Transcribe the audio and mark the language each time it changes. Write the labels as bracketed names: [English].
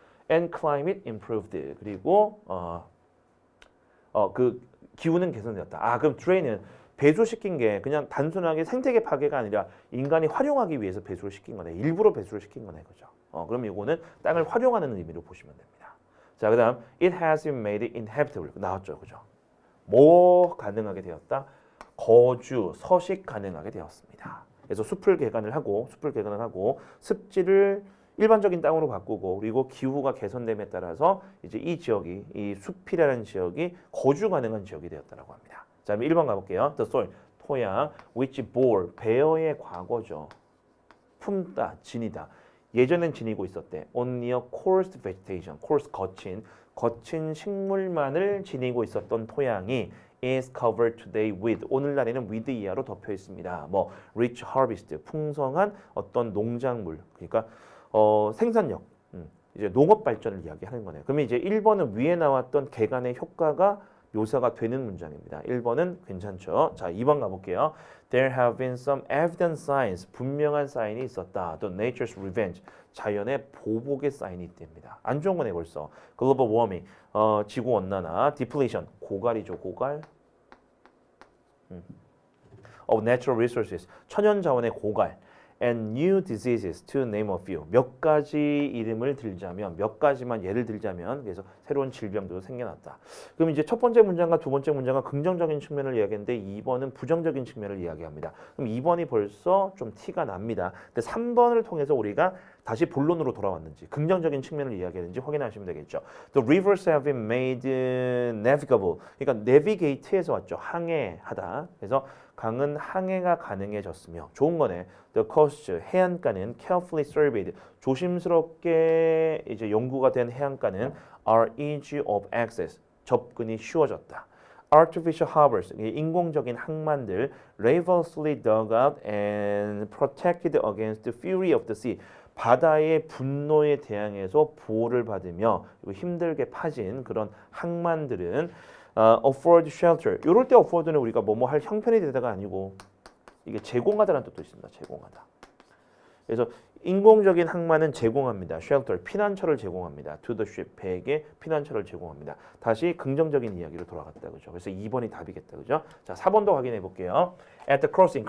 [English] and climate improved. [Korean] 그리고 그 기후는 개선되었다. 아, 그럼 drain은 배수시킨 게 그냥 단순하게 생태계 파괴가 아니라 인간이 활용하기 위해서 배수를 시킨 거네. 일부러 배수를 시킨 거네. 그죠? 그럼 이거는 땅을 활용하는 의미로 보시면 됩니다. [English] 자, 그다음 it has been made inhabitable. [Korean] 나왔죠. 그죠? 뭐 가능하게 되었다? 거주, 서식 가능하게 되었습니다. 그래서 숲을 개간을 하고 습지를 일반적인 땅으로 바꾸고 그리고 기후가 개선됨에 따라서 이제 이 지역이 이 숲이라는 지역이 거주 가능한 지역이 되었다라고 합니다. 자, 그럼 1번 가볼게요. [English] The soil, 토양, which bore, bear의 [Korean] 과거죠. 품다, 지니다. 예전엔 지니고 있었대. [English] Only a coarse vegetation, coarse [Korean] 거친 식물만을 지니고 있었던 토양이 [English] is covered today with, [Korean] 오늘날에는 [English] with [Korean] 이하로 덮여 있습니다. 뭐 [English] rich harvest, [Korean] 풍성한 어떤 농작물, 그러니까 생산력, 이제 농업 발전을 이야기하는 거네요. 그러면 이제 1번은 위에 나왔던 개간의 효과가 묘사가 되는 문장입니다. 1번은 괜찮죠. 자, 2번 가볼게요. [English] There have been some evident signs, [Korean] 분명한 사인이 있었다. 또 [English] nature's revenge, [Korean] 자연의 보복의 사인이 있답니다. 안 좋은 거네 벌써. [English] Global warming, [Korean] 지구 온난화, depletion, 고갈이죠, 고갈. [English] Of natural resources, [Korean] 천연 자원의 고갈. [English] And new diseases, to name a few. [Korean] 몇 가지 이름을 들자면, 몇 가지만 예를 들자면, 그래서 새로운 질병도 생겨났다. 그럼 이제 첫 번째 문장과 두 번째 문장은 긍정적인 측면을 이야기했는데 2번은 부정적인 측면을 이야기합니다. 그럼 2번이 벌써 좀 티가 납니다. 근데 3번을 통해서 우리가 다시 본론으로 돌아왔는지, 긍정적인 측면을 이야기했는지 확인하시면 되겠죠. [English] The rivers have been made navigable. [Korean] 그러니까 navigate에서 왔죠. 항해하다. 그래서 강은 항해가 가능해졌으며 좋은 거네. [English] The coast, [Korean] 해안가는 [English] carefully surveyed, [Korean] 조심스럽게 이제 연구가 된 해안가는 [English] are easy of access, [Korean] 접근이 쉬워졌다. [English] Artificial harbors, [Korean] 인공적인 항만들, [English] lavishly dug out and protected against the fury of the sea, [Korean] 바다의 분노에 대항해서 보호를 받으며 힘들게 파진 그런 항만들은 [English] afford shelter. [Korean] 이럴 때 afford는 우리가 뭐뭐 할 형편이 되다가 아니고 이게 제공하다라는 뜻도 있습니다. 제공하다. 그래서 인공적인 항만은 제공합니다. shelter, 피난처를 제공합니다. [English] to the ship, [Korean] 배에게 피난처를 제공합니다. 다시 긍정적인 이야기로 돌아갔다. 그죠? 그래서 2번이 답이겠다. 그죠? 자, 4번도 확인해 볼게요. [English] At the crossing.